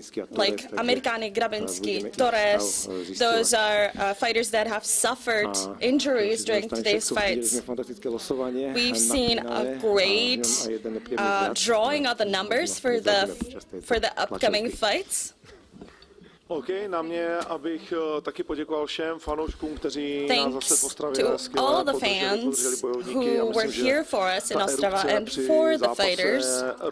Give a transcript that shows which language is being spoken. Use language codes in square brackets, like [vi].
[en] Like Americani, Grabinsky, Torres, those are fighters that have suffered injuries during today's fights. We've seen a great drawing of the numbers for the upcoming fights. [cs] OK, na mě, abych taky poděkoval všem fanouškům, kteří nás zase postravili [en] to all the fans who were here for us in Ostrava and for the fighters.